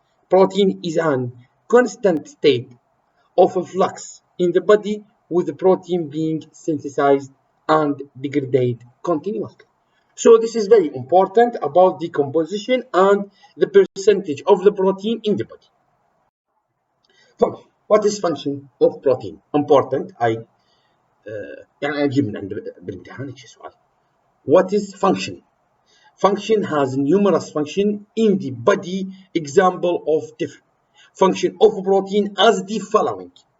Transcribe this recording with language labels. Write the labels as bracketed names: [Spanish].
[English] Protein is an constant state of a flux in the body, with the protein being synthesized and degraded continuously. So this is very important about the composition and the percentage of the protein in the body. What is function of protein? Important. [Arabic] يعني أجيب من بالامتحان هيك سؤال. [English] What is function? Function has numerous function in the body. Example of different function of protein as the following.